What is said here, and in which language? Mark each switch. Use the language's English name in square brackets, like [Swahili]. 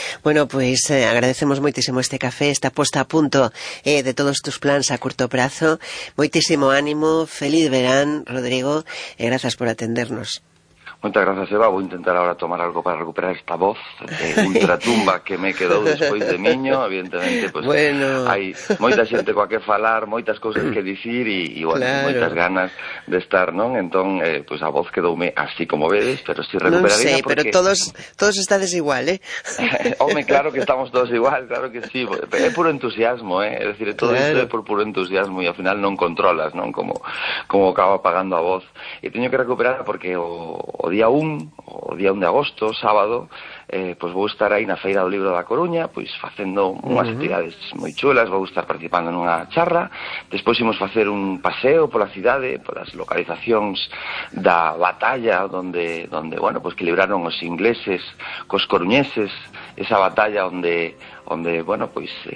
[Spanish] Bueno, pues agradecemos muchísimo este café, esta puesta a punto de todos tus plans a corto plazo. Muchísimo ánimo, feliz verán, Rodrigo, y gracias por atendernos. Muchas gracias, Eva. Voy a intentar ahora tomar algo para recuperar esta voz ultratumba que me quedó después de miño. Evidentemente, pues bueno, [Galician] hay moita xente coa que falar, moitas cousas que dicir e bueno, claro, moitas ganas de estar, non? Entón, pues a voz quedoume así como vedes, [Spanish] pero estoy recuperadita. [Galician] Non sei, porque... pero todos estades igual, Home, claro que estamos todos igual, claro que sí. É puro entusiasmo, É decir, todo isto claro, é por puro entusiasmo e ao final non controlas, non? Como acaba apagando a voz. E teño que recuperar porque o día 1 de agosto, sábado, pues vou estar aí na Feira do Libro da Coruña, pois facendo unhas actividades moi chulas, vou estar participando nunha charla, despois imos facer un paseo pola cidade, polas localizacións da batalla onde, bueno, pois que libraron os ingleses cos coruñeses, esa batalla onde, bueno, pois